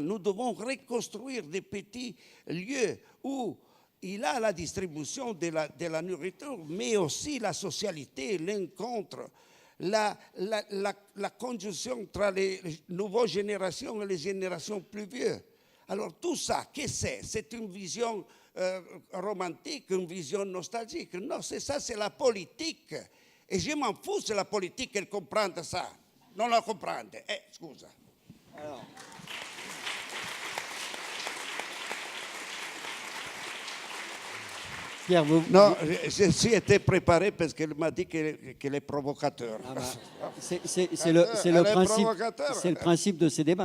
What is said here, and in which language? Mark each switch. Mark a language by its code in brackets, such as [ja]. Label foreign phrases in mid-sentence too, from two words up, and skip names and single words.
[fr] Nous devons reconstruire des petits lieux où il a la distribution de la nourriture, mais aussi la socialité, l'encontre, la conjonction entre les nouvelles générations et les générations plus vieux. Alors tout ça, qu'est-ce que c'est? C'est une vision romantique, une vision nostalgique. Non, c'est ça, c'est la politique. Et je m'en fous, c'est la politique qu'elle comprend ça. [it] Non la comprende. Scusa. [fr] Alors. Pierre, non, je suis été préparé parce qu'elle m'a dit qu'elle est provocateur. Ah bah, c'est le principe de ces débats.